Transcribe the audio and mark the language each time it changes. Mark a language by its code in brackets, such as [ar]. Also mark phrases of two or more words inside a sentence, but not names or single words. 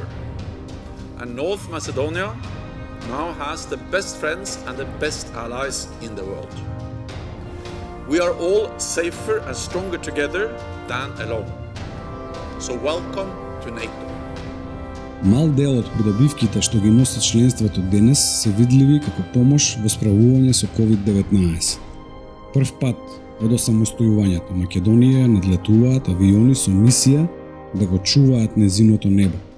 [en] And North Macedonia now has the best friends and the best allies in the world. We are all safer and stronger together than alone. So welcome to NATO. [mk] Мал дел од придобивките што ги носи членството денес се видливи како помош во справување со COVID-19. Прв пат од осамостојувањето Македонија надлетуваат авиони со мисија да го чуваат незиното небо.